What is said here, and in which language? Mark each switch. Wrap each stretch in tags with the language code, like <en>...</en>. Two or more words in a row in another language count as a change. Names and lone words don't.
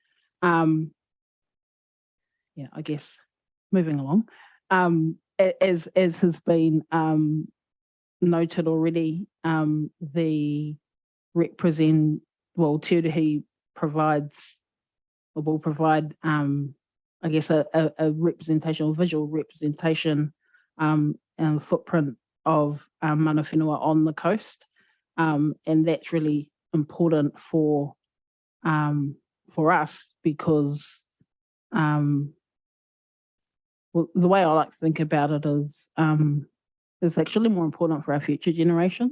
<en>I guess moving along, as has been noted already, the Te Uruhi provides or will provide, I guess, a representation or visual representation and footprint of</en> <mi>mana whenua</mi> <en>on the coast, and that's really important for us, because the way I like to think about it is it's actually more important for our future generations.</en>